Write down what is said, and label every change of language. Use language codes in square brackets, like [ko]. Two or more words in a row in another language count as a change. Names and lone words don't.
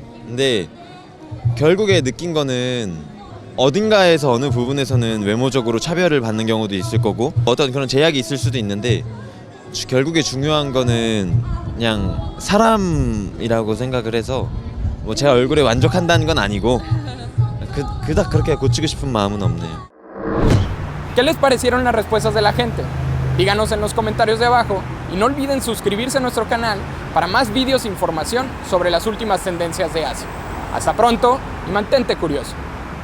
[ko] 근데 결국에 느낀 거는 어딘가에서 어느 부분에서는 외모적으로 차별을 받는 경우도 있을 거고 어떤 그런 제약이 있을 수도 있는데 결국에 중요한 거는 그냥 사람이라고 생각을 해서 뭐 제 얼굴에 만족한다는 건 아니고 그닥 그렇게 고치고 싶은 마음은 없네요. [es] ¿Qué les parecieron las respuestas de la gente? Díganos en los comentarios de abajo y no olviden suscribirse a nuestro canal para más vídeos e información sobre las últimas tendencias de Asia. Hasta pronto y mantente curioso.